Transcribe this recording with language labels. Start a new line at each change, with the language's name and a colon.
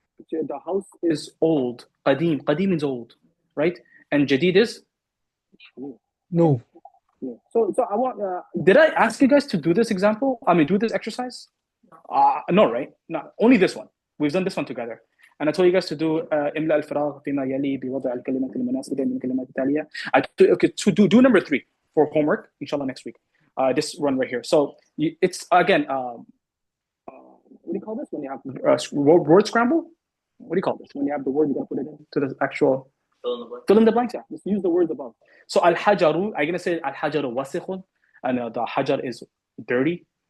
English: The house is old. Qadim. Qadim means old, right? And Jadid is? No. Yeah. So I want, did I ask you guys to do this example? I mean, do this exercise? No, right? No, only this one. We've done this one together. And I told you guys to do
Arabic: إملاء الفراغ فيما يلي بوضع الكلمات المناسبة من الكلمات التالية.
English: Okay, to do number 3 for homework, inshallah, next week. This one right here. So it's, again, what do you call this? When you have word scramble? What do you call this? When you have the word, you got to put it into the actual... Fill in the blanks, yeah. Just use the words above. So al-hajaru, I'm going to say
Arabic: al-hajaru wasikhun,
English: and the hajar is dirty.